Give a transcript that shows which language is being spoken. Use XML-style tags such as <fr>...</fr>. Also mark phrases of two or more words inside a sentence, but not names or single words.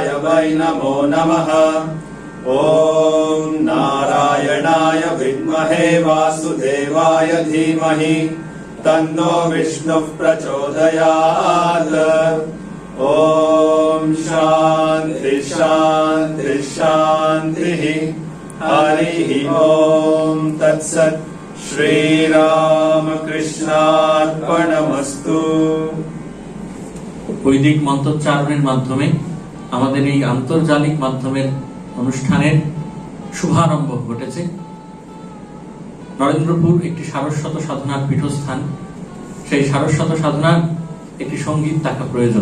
<sa>वै नमो नमः ॐ नारायणाय विद्महे वासुदेवाय धीमहि तन्नो विष्णुः प्रचोदयात् ॐ शान्ति शान्ति शान्तिः हरिः ॐ तत्सत् श्रीरामकृष्णार्पणमस्तु।</sa> <bn>বৈদিক মন্ত্রোচ্চারণের মাধ্যমে আমাদের এই আন্তর্জালিক মাধ্যমের অনুষ্ঠানের শুভারম্ভ ঘটেছে। নরেন্দ্রপুর একটি সারস্বত সাধনার পীঠস্থান, সেই সারস্বত সাধনার একটি সঙ্গীত থাকা প্রয়োজন।</bn>